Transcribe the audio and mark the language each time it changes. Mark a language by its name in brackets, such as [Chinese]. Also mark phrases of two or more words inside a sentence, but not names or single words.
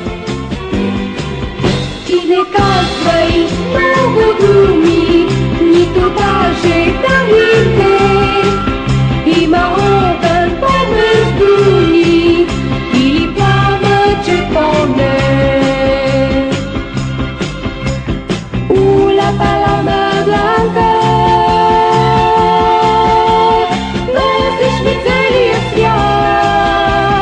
[Bulgarian] И не казвай много думи, нито даже дарите. Има огън помежду ни, или пламъче поне. [Spanish] La paloma blanca, [Bulgarian] носиш ми целия свят.